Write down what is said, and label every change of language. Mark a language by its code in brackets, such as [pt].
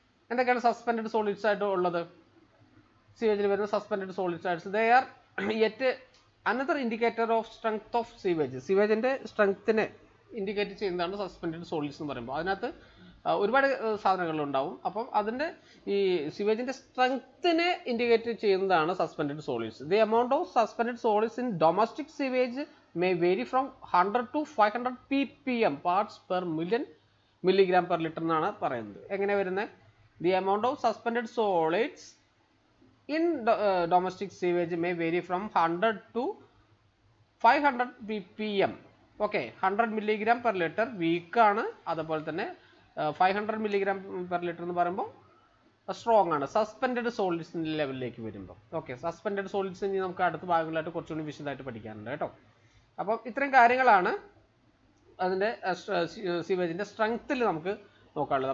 [ml] എന്തൊക്കെയാണ് suspended solids ആയിട്ട് ഉള്ളത്? സീവേജിൽ വരുന്ന സസ്പെൻഡഡ് സോളിഡ്സ് ആയിട്ട് [en] They are yet another indicator of strength of sewage. [ml] സീവേജിന്റെ സ്ട്രെങ്ത്തിനെ indicate ചെയ്യുന്നതാണ് സസ്പെൻഡഡ് സോളിഡ്സ് എന്ന് പറയുമ്പോൾ. അതിനകത്ത് ഒരുപാട് സാധനങ്ങളുണ്ടാവും. അപ്പം അതിന്റെ ഈ സിവേജിന്റെ സ്ട്രെങ്ത്തിനെ ഇൻഡിക്കേറ്റ് ചെയ്യുന്നതാണ് suspended solids. [en] the amount of suspended solids in domestic sewage may vary from 100 to 500 ppm parts per million milligram per liter [ml] എന്നാണ് പറയുന്നത്. എങ്ങനെ വരുന്നത്? [en] The amount of suspended solids in domestic sewage may vary from 100 to 500 ppm. [ml] Okay, 100 milligram per litre week ആണ്. അതുപോലെ തന്നെ 500 milligram per litre എന്ന് പറയുമ്പോൾ strong ആണ്, സസ്പെൻഡഡ് സോളിഡ്സിന്റെ ലെവലിലേക്ക് വരുമ്പോൾ. ഓക്കെ, സസ്പെൻഡഡ് സോളിഡ്സ് ഇനി നമുക്ക് അടുത്ത ഭാഗങ്ങളായിട്ട് കുറച്ചുകൂടി വിശദമായിട്ട് പഠിക്കാനുണ്ട് കേട്ടോ. അപ്പം ഇത്രയും കാര്യങ്ങളാണ് അതിൻ്റെ സീവേജിൻ്റെ സ്ട്രെങ്ത്തിൽ നമുക്ക് നോക്കാനുള്ളത്.